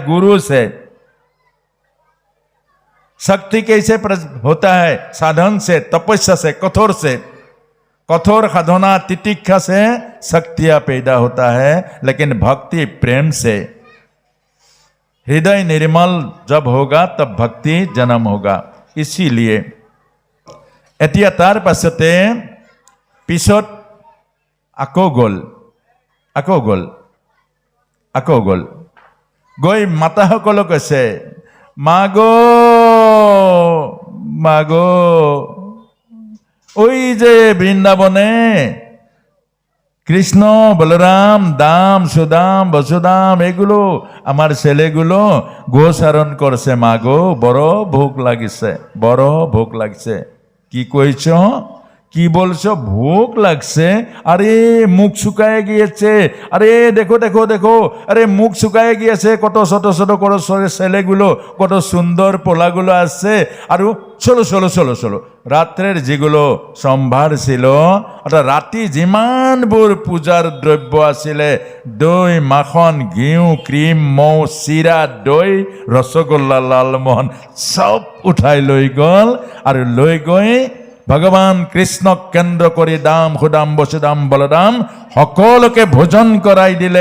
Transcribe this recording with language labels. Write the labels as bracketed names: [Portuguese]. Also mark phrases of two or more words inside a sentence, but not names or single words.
[Hindi] गुरु से। शक्ति कैसे होता है? साधन से, तपस्या से, कठोर से। कठोर साधना तितिक्षा से शक्तियां पैदा होता है, लेकिन भक्ति प्रेम से। हृदय निर्मल जब होगा तब भक्ति जन्म होगा। [Assamese] इसीलिए এতিয়া তাৰ পাছতে পিছত আকৌ গ'ল গৈ মাতাসকলক কৈছে, [Bangla] মাগো ওই যে বৃন্দাবনে কৃষ্ণ, বলরাম, দাম, সুদাম, বসুদাম, এগুলো আমার ছেলেগুলো গোচারণ করছে। [Assamese] মাগো বড় ভোক লাগিছে। [Bangla] কি কইছ? কি বলছো? ভোক লাগছে। আরে মুখ শুকায় গিয়েছে। আরে দেখো, আরে মুখ শুকায় গিয়েছে। কত ছোট ছেলেগুলো, কত সুন্দর পোলাগুলো আসছে। আর চলো রাত্রের যেগুলো সম্ভার ছিল, [Assamese] অর্থাৎ রাতি যিমানবোৰ পূজাৰ দ্ৰব্য আছিলে, দৈ, মাখন, ঘিউ, ক্ৰীম, মৌ, চিৰা, দৈ, ৰসগোল্লা, লালমোহন সব উঠাই লৈ গ'ল। আৰু লৈ গৈ ভগৱান কৃষ্ণক কেন্দ্ৰ কৰি দাম, সুদাম, বসুদাম, বলদাম সকলোকে ভোজন কৰাই দিলে।